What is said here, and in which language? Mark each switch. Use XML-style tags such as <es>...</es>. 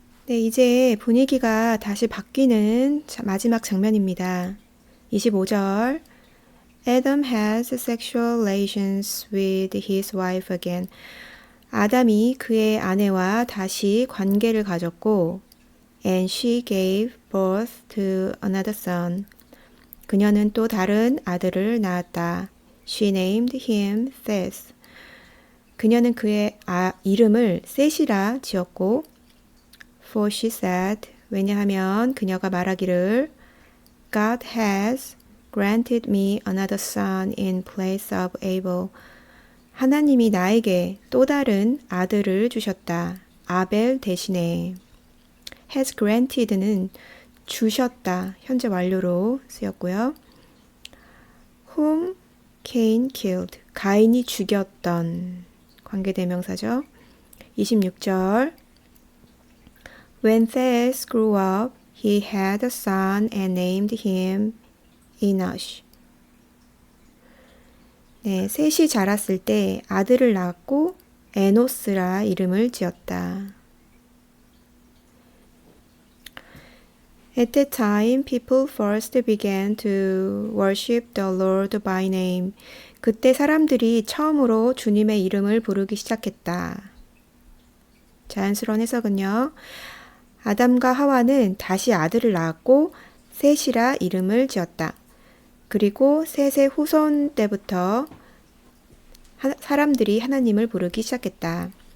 <ko>네, 이제 분위기가 다시 바뀌는 마지막 장면입니다. 25절.</ko> <en>Adam has sexual relations with his wife again.</en> <ko>아담이 그의 아내와 다시 관계를 가졌고,</ko> <en>and she gave birth to another son.</en> <ko>그녀는 또 다른 아들을 낳았다.</ko> <en>She named him Seth.</en> <ko>그녀는 그의 이름을 셋이라 지었고,</ko> <en>For she said,</en> <ko>왜냐하면 그녀가 말하기를</ko> <en>God has granted me another son in place of Abel.</en> <ko>하나님이 나에게 또 다른 아들을 주셨다. 아벨 대신에. has granted는 주셨다. 현재 완료로 쓰였고요.</ko> <en>Whom Cain killed.</en> <ko>가인이 죽였던 관계대명사죠. 26절.</ko> <en>When Seth grew up, he had a son and named him Enosh.</en> <ko>네, 셋이 자랐을 때 아들을 낳았고 에노스라 이름을 지었다.</ko> <en>At that time, people first began to worship the Lord by name.</en> <ko>그때 사람들이 처음으로 주님의 이름을 부르기 시작했다. 자연스러운 해석은요. 아담과 하와는 다시 아들을 낳았고 셋이라 이름을 지었다. 그리고 셋의 후손 때부터 사람들이 하나님을 부르기 시작했다.</ko>